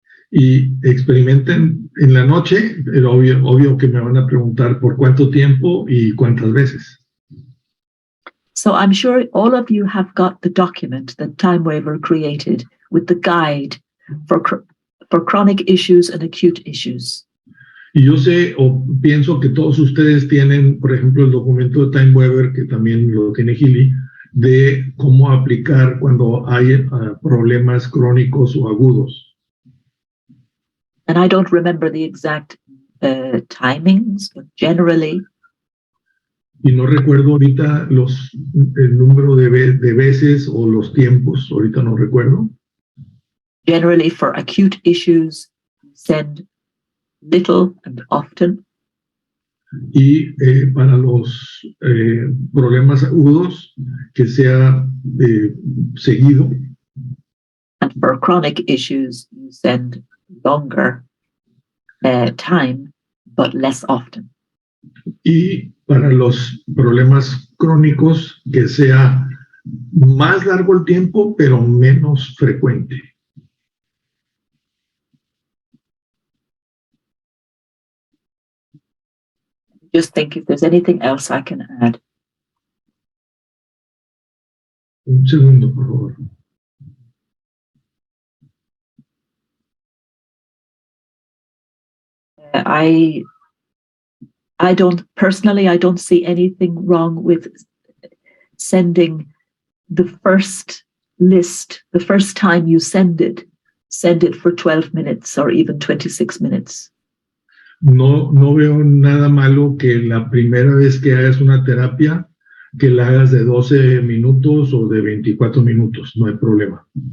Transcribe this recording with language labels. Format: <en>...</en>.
<es>Y experimenten en la noche, pero obvio que me van a preguntar por cuánto tiempo y cuántas veces.</es> <en>So I'm sure all of you have got the document that TimeWaver created with the guide for chronic issues and acute issues.</en> <es>Y yo sé o pienso que todos ustedes tienen, por ejemplo, el documento de TimeWaver, que también lo tiene Gili, de cómo aplicar cuando hay problemas crónicos o agudos.</es> <en>And I don't remember the exact timings, but generally.</en> <es>Y no recuerdo ahorita el número de veces o los tiempos, ahorita no recuerdo.</es> <en>Generally, for acute issues, send little and often.</en> <es>Y para los problemas agudos, que sea seguido.</es> <en>And for chronic issues, you send longer time, but less often.</en> <es>Y para los problemas crónicos, que sea más largo el tiempo, pero menos frecuente.</es> <en>Just think if there's anything else I can add.</en> <es>Un segundo, por favor.</es> <en>I don't see anything wrong with sending the first list, the first time you send it for 12 minutes or even 26 minutes.</en> <es>No veo nada malo que la primera vez que hagas una terapia, que la hagas de 12 minutos o de 24 minutos, no hay problema.</es>